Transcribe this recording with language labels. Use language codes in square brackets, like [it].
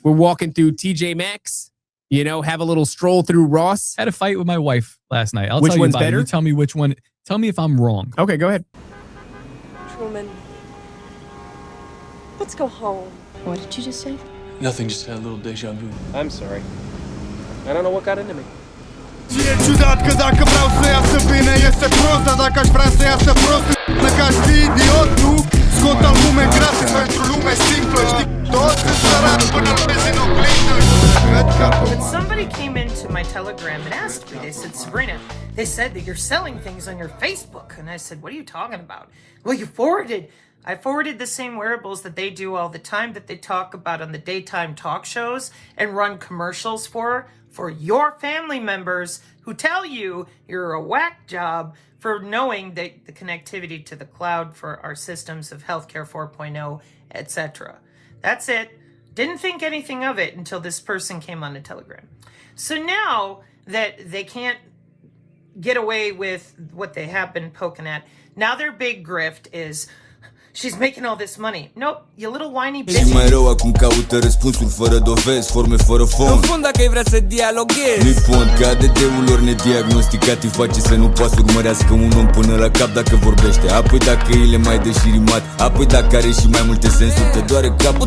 [en] We're walking through TJ Maxx, have a little stroll through Ross. Had a fight with my wife last night. Which tell you one's about better? It. You tell me which one. Tell me if I'm wrong. Okay, go ahead. Truman, let's go home. What did you just say? Nothing, just had a little deja vu. I'm sorry. I don't know what got into me. [ro] Și e ciudat că dacă vreau să iasă bine iese prost, dar dacă aș vrea să iasă prost că aș fi idiot, nu? Scot albume gratis pentru lume simplă, știi? Toți sunt sărați până îl vezi în oglindă. [en] But somebody came into my Telegram and asked me, they said, Sabrina, they said that you're selling things on your Facebook. And I said, what are you talking about? Well, I forwarded the same wearables that they do all the time that they talk about on the daytime talk shows and run commercials for your family members who tell you you're a whack job for knowing that the connectivity to the cloud for our systems of healthcare 4.0, etc. That's it. Didn't think anything of it until this person came on the Telegram. So now that they can't get away with what they have been poking at, now their big grift is, she's making all this money. Nope, you little whiny bitch. [ro] Și mai rău acum caută răspunsuri fără dovezi, forme fără fond. În fond, dacă ai vrea să dialoghezi, Nu-i pont că ADD-ul lor nediagnosticat îi face să nu poată să urmărească un om până la cap dacă vorbește. Apoi dacă îi le mai dă și rimat, apoi dacă are și mai multe sensuri, te doare capul.